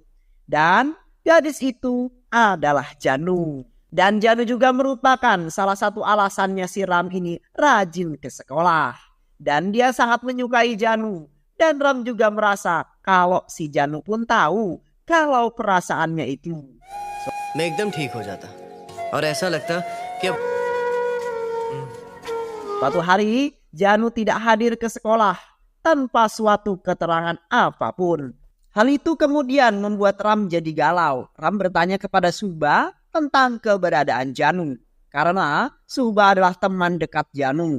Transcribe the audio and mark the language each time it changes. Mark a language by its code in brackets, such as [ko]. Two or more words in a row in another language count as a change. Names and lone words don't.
[id] Dan gadis itu adalah Janu. Dan Janu juga merupakan salah satu alasannya si Ram ini rajin ke sekolah. Dan dia sangat menyukai Janu. Dan Ram juga merasa kalau si Janu pun tahu kalau perasaannya itu. [hi] मैं एकदम ठीक हो जाता और ऐसा लगता कि [id] Suatu hari Janu tidak hadir ke sekolah tanpa suatu keterangan apapun. Hal itu kemudian membuat Ram jadi galau. Ram bertanya kepada Subha tentang keberadaan Janu. Karena Subha adalah teman dekat Janu.